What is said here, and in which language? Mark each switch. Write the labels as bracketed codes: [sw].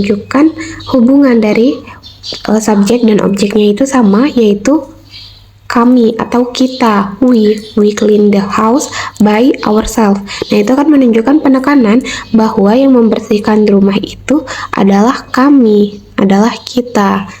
[id] Menunjukkan hubungan dari subjek dan objeknya itu sama, yaitu kami atau kita. [en] We clean the house by ourselves. [id] Nah, itu kan menunjukkan penekanan bahwa yang membersihkan rumah itu adalah kami, adalah kita.